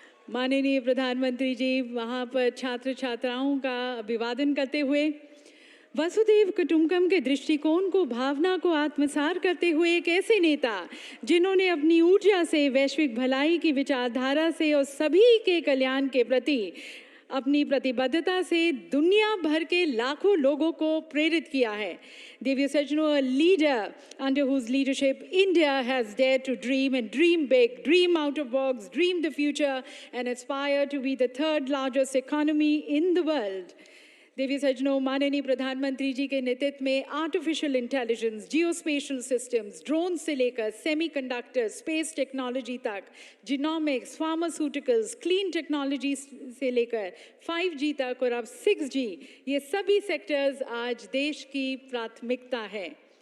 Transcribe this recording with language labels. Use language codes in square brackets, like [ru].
[hi] माननीय प्रधानमंत्री जी वहाँ पर छात्र छात्राओं का अभिवादन करते हुए वसुधैव कुटुंबकम के दृष्टिकोण को, भावना को आत्मसात करते हुए एक ऐसे नेता जिन्होंने अपनी ऊर्जा से, वैश्विक भलाई की विचारधारा से और सभी के कल्याण के प्रति अपनी प्रतिबद्धता से दुनिया भर के लाखों लोगों को प्रेरित किया है। दिव्य सज्जनों, [en] a leader under whose leadership India has dared to dream and dream big, dream out of box, dream the future and aspire to be the third largest economy in the world. [hi] देवी सज्जनों, माननीय प्रधानमंत्री जी के नेतृत्व में artificial intelligence, geospatial systems, drone से लेकर semiconductor, space technology तक, genomics, pharmaceuticals, clean technology से लेकर 5G तक और अब 6G, ये सभी सेक्टर्स आज देश की प्राथमिकता है।